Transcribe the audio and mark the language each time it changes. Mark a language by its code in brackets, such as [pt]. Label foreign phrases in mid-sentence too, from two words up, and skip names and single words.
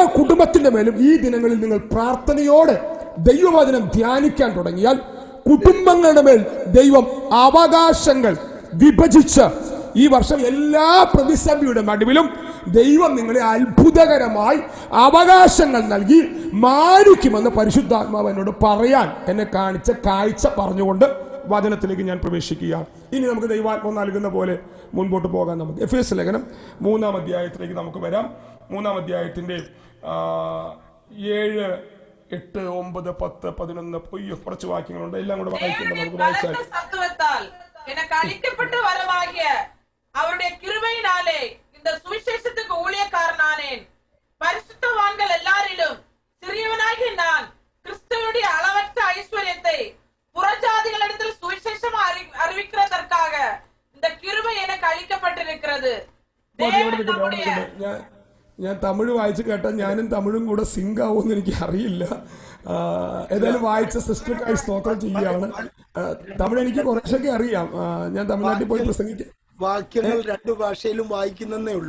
[ml] കുടുംബത്തിന്റെ മേലും ഈ ദിനങ്ങളിൽ നിങ്ങൾ പ്രാർത്ഥനയോടെ ദൈവവചനം ധ്യാനിക്കാൻ തുടങ്ങിയാൽ കുടുംബങ്ങളുടെ മേൽ ദൈവം അവകാശങ്ങൾ വിഭജിച്ച് ഈ വർഷം എല്ലാ പ്രതിസന്ധിയുടെ നടുവിലും ദൈവം നിങ്ങളെ അത്ഭുതകരമായി അവകാശങ്ങൾ നൽകി മാനിക്കുമെന്ന് പരിശുദ്ധാത്മാവ് എന്നോട് പറയാൻ എന്നെ കാണിച്ച കാഴ്ച പറഞ്ഞുകൊണ്ട് വചനത്തിലേക്ക് ഞാൻ പ്രവേശിക്കുകയാണ്. ഇനി നമുക്ക് ദൈവാത്മാവ് നൽകുന്ന പോലെ മുൻപോട്ട് പോകാൻ നമുക്ക് എഫേസ്യ ലേഖനം 3-ാം അധ്യായത്തിലേക്ക് നമുക്ക് വരാം. 3-ാം അധ്യായത്തിന്റെ 7, 8, 9, 10, 11 കുറച്ച് വാക്യങ്ങളുണ്ട്. എല്ലാം കൂടെ വായിക്കേണ്ടത് നമുക്ക് വായിച്ചാൽ [ta] அவருடைய கிருபையினாலே இந்த சுவிசேஷத்துக்கு ஊழியக்காரனானேன். பரிசுத்தவான்கள் எல்லாரிலும் சிறியவனாகிய நான் கிறிஸ்துவுடைய அளவற்ற ஐஸ்வர்யத்தை புறஜாதிகளிடத்தில் சுவிசேஷம் அறிவிக்கிறதற்காக இந்த கிருபை எனக்கு அளிக்கப்பட்டிருக்கிறது. [ml] ഞാൻ തമിഴ് വായിച്ച് കേട്ടാൽ ഞാനും തമിഴും കൂടെ സിങ്ക് ആവുമെന്ന് എനിക്ക് അറിയില്ല. ഏതായാലും വായിച്ച സിസ്റ്റർക്കായി സ്തോത്രം ചെയ്യുകയാണ്. തമിഴ് എനിക്ക് കുറച്ചൊക്കെ അറിയാം. ഞാൻ തമിഴ്നാട്ടിൽ പോയി പ്രസംഗിക്കാം. വാക്യങ്ങൾ 2 ഭാഷയിലും വായിക്കുന്നേ ഉള്ളൂ.